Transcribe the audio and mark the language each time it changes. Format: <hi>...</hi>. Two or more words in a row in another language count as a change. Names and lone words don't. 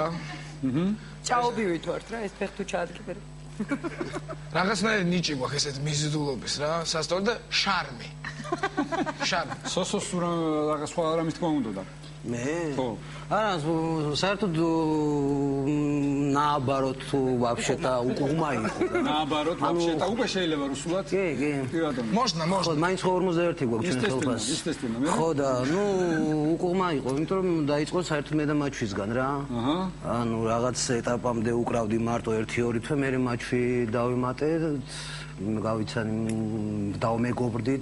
<ka>ჩაობივით ვართ რა ეს ფეხ თუ ჩაადგებერ რაღაცნაირი ნიჭი გვაქვს ესეთ მიზიდულობის რა სასწორ და შარმი სოსოს თუ რაღაც სხვა რამის თქმა უნდა და მე? ხო. არა, საერთოდ</ka> <ru>наоборот, вообще-то</ru> <ka>угма იყო.</ka> <ru>Наоборот, вообще-то</ru> <ka>უკვე შეიძლება რუსულად. კი.</ka> <ru>Можно.</ru> <ka>მაინც 41 გვაქვს ჩვენ ხელფასი.</ka> <ru>естественно.</ru> <ka>ხო და, უგმა იყო, იმიტომ რომ დაიწყო საერთოდ მე და მაჩვისგან რა. ანუ რაღაც ეტაპამდე უკრავდი მარტო 1-2 თვე, მე მაჩვი დავიმატე, გავიცანი დავმეგობრდით.</ka>